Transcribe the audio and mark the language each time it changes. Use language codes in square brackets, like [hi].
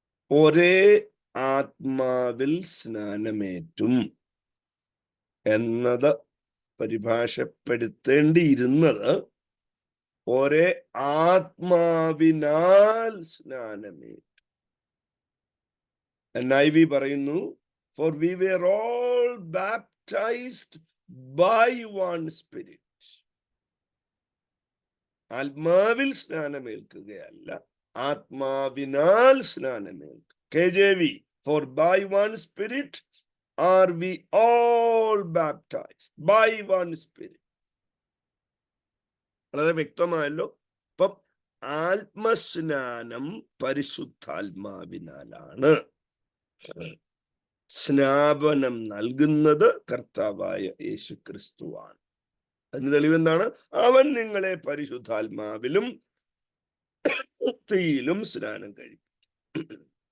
[ml] ഒരേ ആത്മാവിൽ സ്നാനമേറ്റും എന്നത് പരിഭാഷപ്പെടുത്തേണ്ടിയിരുന്നത് ഒരേ ആത്മാവിനാൽ സ്നാനമേറ്റും. [en] NIV [ml] പറയുന്നു, [en] for we were all baptized by one spirit. [ml] ആത്മാവിൽ സ്നാനമേൽക്കുകയല്ല, ആത്മാവിനാൽ സ്നാനമേൽക്കുക. [en] KJV, for by one spirit are we all baptized by one spirit. [ml] വളരെ വ്യക്തമായല്ലോ. അപ്പം ആത്മസ്നാനം പരിശുദ്ധാത്മാവിനാലാണ്. സ്നാപനം നൽകുന്നത് കർത്താവായ യേശു ക്രിസ്തുവാണ്. അതിന് തെളിവെന്താണ്? അവൻ നിങ്ങളെ പരിശുദ്ധാത്മാവിലും തീയിലും സ്നാനം കഴിപ്പിക്കും.